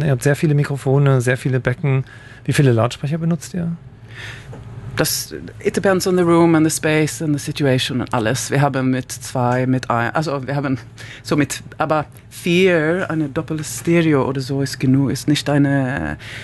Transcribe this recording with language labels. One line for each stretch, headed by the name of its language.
German: Ne? Ihr habt sehr viele Mikrofone, sehr viele Becken. Wie viele Lautsprecher benutzt ihr?
English: It depends on the room and the space and the situation and alles.
German: Wir haben mit zwei, mit ein, also wir haben so mit, aber vier, eine Doppelstereo oder so ist genug, ist nicht eine,